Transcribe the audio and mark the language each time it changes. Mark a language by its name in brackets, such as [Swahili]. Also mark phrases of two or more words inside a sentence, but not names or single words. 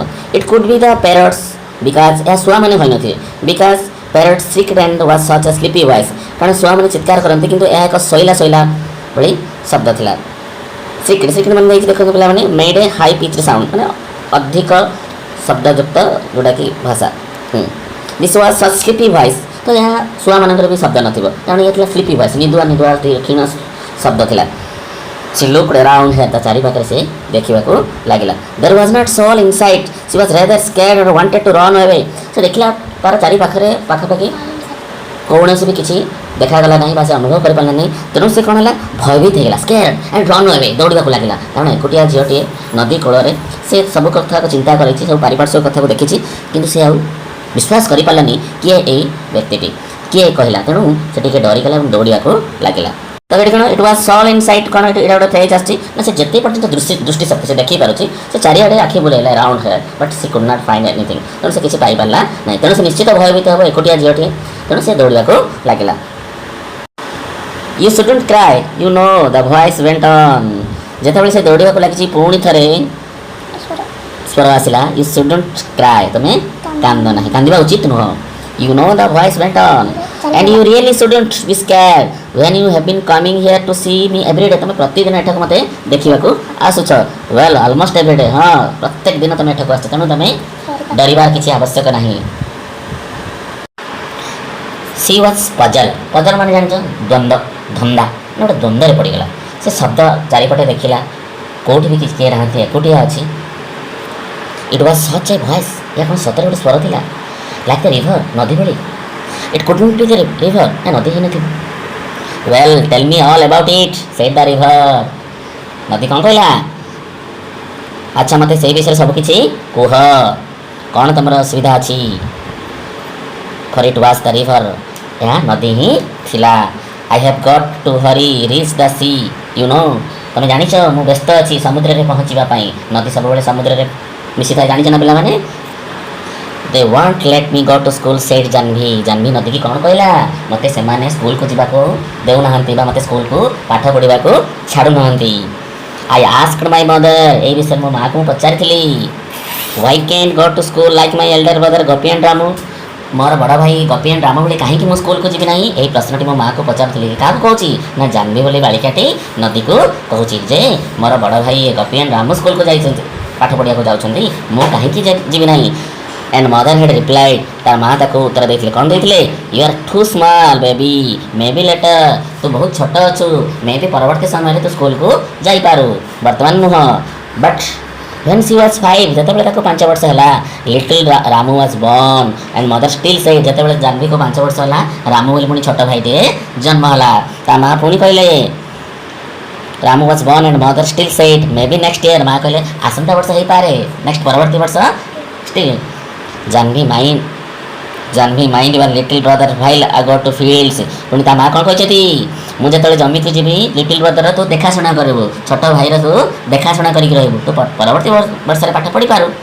[English] it could be the parrots because, [Odia] ଏହା ଶୁଆମାନେ ହୋଇନଥିବେ, [English] because parrot sicked and was such a sleepy voice, [Odia] କାରଣ ଶୁଆମାନେ ଚିତ୍କାର କରନ୍ତି କିନ୍ତୁ ଏହା ଏକ ଶୋଇଲା ଶୋଇଲା ଭଳି ଶବ୍ଦ ଥିଲା। ସିକ୍ଡ ସିକ୍ଡ ମାନେ ଦେଇଛି ଦେଖନ୍ତୁ ପିଲାମାନେ, [English] made a high pitched sound [Odia] ମାନେ ଅଧିକ ଶବ୍ଦଯୁକ୍ତ ଯେଉଁଟାକି ଭାଷା। [English] this was such sleepy voice, [Odia] ତ ଏହା ଶୁଆମାନଙ୍କର ବି ଶବ୍ଦ ନଥିବ, କାରଣ ଏହା ଥିଲା [English] sleepy voice, [Odia] ନିଦୁଆ ନିଦୁଆ କ୍ଷୀଣ ଶବ୍ଦ ଥିଲା। [English] She looked around her, [Odia] ତା ଚାରିପାଖରେ ସେ ଦେଖିବାକୁ ଲାଗିଲା। [English] There was not soul in sight, she was rather scared or wanted to run away, [Odia] ସେ ଦେଖିଲା ତାର ଚାରିପାଖରେ ପାଖାପାଖି କୌଣସି ବି କିଛି ଦେଖାଗଲା ନାହିଁ ବା ସେ ଅନୁଭବ କରିପାରିଲା ନାହିଁ, ତେଣୁ ସେ କ'ଣ ହେଲା ଭୟଭୀତ ହେଇଗଲା, [English] scared and run away, [Odia] ଦୌଡ଼ିବାକୁ ଲାଗିଲା। କାରଣ ଏକୁଟିଆ ଝିଅଟିଏ ନଦୀ କୂଳରେ ସେ ସବୁ କଥାକୁ ଚିନ୍ତା କରିଛି, ସବୁ ପାରିପାର୍ଶ୍ୱିକ କଥାକୁ ଦେଖିଛି, କିନ୍ତୁ ସେ ଆଉ ବିଶ୍ୱାସ କରିପାରିଲାନି କିଏ ଏଇ ବ୍ୟକ୍ତିଟି, କିଏ କହିଲା, ତେଣୁ ସେ ଟିକେ ଡରିଗଲା ଏବଂ ଦୌଡ଼ିବାକୁ ଲାଗିଲା। ତ ଏଠି କ'ଣ [English] it was soul in sight, [Odia] କ'ଣ ଏଇଟା ଗୋଟେ ଫ୍ରେଜ୍ ଆସିଛି ନା ସେ ଯେତେ ପର୍ଯ୍ୟନ୍ତ ଦୃଷ୍ଟି ଶକ୍ତି ସେ ଦେଖିପାରୁଛି, ସେ ଚାରିଆଡ଼େ ଆଖି ବୁଲେଇଲା [English] round her, [Odia] ବଟ୍ ସେ [English] could not find anything, [Odia] ତେଣୁ ସେ କିଛି ପାଇପାରିଲା ନାହିଁ, ତେଣୁ ସେ ନିଶ୍ଚିତ ଭୟଭୀତ ହେବ, ଏକୁଟିଆ ଝିଅଟିଏ, ତେଣୁ ସେ ଦୌଡ଼ିବାକୁ ଲାଗିଲା। [English] You shouldn't cry, you know, the voice went on, [Odia] ଯେତେବେଳେ ସେ ଦୌଡ଼ିବାକୁ ଲାଗିଛି ପୁଣି ଥରେ ସ୍ୱର ଆସିଲା, [English] you shouldn't cry, [Odia] ତୁମେ କାନ୍ଦ ନାହିଁ, କାନ୍ଦିବା ଉଚିତ ନୁହଁ। [English] You know the voice went on, and you really shouldn't be scared when you have been coming here to see me every day, [Odia] ତୁମେ ପ୍ରତିଦିନ ଏଠାକୁ ମୋତେ ଦେଖିବାକୁ ଆସୁଛ, [English] well almost every day, [Odia] ହଁ ପ୍ରତ୍ୟେକ ଦିନ ତୁମେ ଏଠାକୁ ଆସୁଛ, ତେଣୁ ତୁମେ ଡରିବାର କିଛି ଆବଶ୍ୟକ ନାହିଁ। [English] She was puzzled, puzzled [Odia] ମାନେ ଜାଣିଛ ଦ୍ୱନ୍ଦ, ଧନ୍ଦା, ଗୋଟେ ଦ୍ୱନ୍ଦ୍ୱରେ ପଡ଼ିଗଲା। ସେ ଶବ୍ଦ ଚାରିପଟେ ଦେଖିଲା, କେଉଁଠି ବି କିଛି କିଏ ନାହାନ୍ତି, ଏକୁଟିଆ ଅଛି। [English] It was such a voice, [Odia] ଏହା କ'ଣ ସତରେ ଗୋଟେ ସ୍ୱର ଥିଲା, [English] like the river, [Odia] ନଦୀ ଭଳି। [English] It couldn't be the river, [Odia] ନା ନଦୀ ହେଇନଥିବ। [English] Well, tell me all about it, said the river, [Odia] ନଦୀ କ'ଣ କହିଲା, ଆଚ୍ଛା ମୋତେ ସେଇ ବିଷୟରେ ସବୁ କିଛି କୁହ, କ'ଣ ତମର ଅସୁବିଧା ଅଛି। [English] For it was the river, [Odia] ଏହା ନଦୀ ହିଁ ଥିଲା। [English] I have got to hurry, reach the sea, you know, [Odia] ତମେ ଜାଣିଛ ମୁଁ ବ୍ୟସ୍ତ ଅଛି ସମୁଦ୍ରରେ ପହଞ୍ଚିବା ପାଇଁ, ନଦୀ ସବୁବେଳେ ସମୁଦ୍ରରେ ମିଶିଥାଏ, ଜାଣିଛ ନା ପିଲାମାନେ। [English] They won't let me go to school, said [Odia] ଜାହ୍ନବୀ, ଜାହ୍ନବୀ ନଦୀକି କ'ଣ କହିଲା, ମୋତେ ସେମାନେ ସ୍କୁଲକୁ ଯିବାକୁ ଦେଉନାହାନ୍ତି ବା ମୋତେ ସ୍କୁଲକୁ ପାଠ ପଢ଼ିବାକୁ ଛାଡ଼ୁନାହାନ୍ତି। [English] I asked my mother, [Odia] ଏହି ବିଷୟରେ ମୋ ମାଆକୁ ମୁଁ ପଚାରିଥିଲି। [English] Why can't go to school like my elder brother [Odia] ଗୋପୀ and ରାମୁ, ମୋର ବଡ଼ ଭାଇ ଗୋପୀ and ରାମ ଭଳି କାହିଁକି ମୁଁ ସ୍କୁଲକୁ ଯିବି ନାହିଁ, ଏହି ପ୍ରଶ୍ନଟି ମୋ ମାଆକୁ ପଚାରୁଥିଲି। କାହାକୁ କହୁଛି ନା ଜାହ୍ନବୀ ବୋଲି ବାଳିକାଟି ନଦୀକୁ କହୁଛି ଯେ ମୋର ବଡ଼ ଭାଇ ଗୋପୀ and ରାମୁ ସ୍କୁଲକୁ ଯାଇଛନ୍ତି, ପାଠ ପଢ଼ିବାକୁ ଯାଉଛନ୍ତି, ମୁଁ କାହିଁକି ଯିବି ନାହିଁ। [English] And mother had replied, [Odia] ତାର ମାଆ ତାକୁ ଉତ୍ତର ଦେଇଥିଲେ, କ'ଣ ଦେଇଥିଲେ, [English] you are too small baby, maybe later, [Odia] ତୁ ବହୁତ ଛୋଟ ଅଛୁ, ମେବି ପରବର୍ତ୍ତୀ ସମୟରେ ତୁ ସ୍କୁଲକୁ ଯାଇପାରୁ, ବର୍ତ୍ତମାନ ନୁହଁ। [English] But when she was 5, [Odia] ଯେତେବେଳେ ତାକୁ 5 ବର୍ଷ ହେଲା, [English] little ରାମୁ was born, and mother still said, [Odia] ଯେତେବେଳେ ଜାହ୍ନବୀକୁ 5 ବର୍ଷ ହେଲା, ରାମୁ ବୋଲି ପୁଣି ଛୋଟ ଭାଇଟିଏ ଜନ୍ମ ହେଲା, ତା ମାଆ ପୁଣି କହିଲେ ରାମୁ [English] was born and mother still said, maybe next year, [Odia] ମାଆ କହିଲେ ଆସନ୍ତା ବର୍ଷ ହେଇପାରେ, ନେକ୍ସଟ ପରବର୍ତ୍ତୀ ବର୍ଷ still। ଜାହ୍ନବୀ [English] mind your little brother while I go to fields, [Odia] ପୁଣି ତା ମାଆ କ'ଣ କହିଛନ୍ତି, ମୁଁ ଯେତେବେଳେ ଜମିକୁ ଯିବି [English] little brother [Odia] ତୁ ଦେଖାଶୁଣା କରିବୁ, ଛୋଟ ଭାଇର ତୁ ଦେଖାଶୁଣା କରିକି ରହିବୁ, ତୁ ପରବର୍ତ୍ତୀ ବର୍ଷରେ ପାଠ ପଢ଼ିପାରୁ।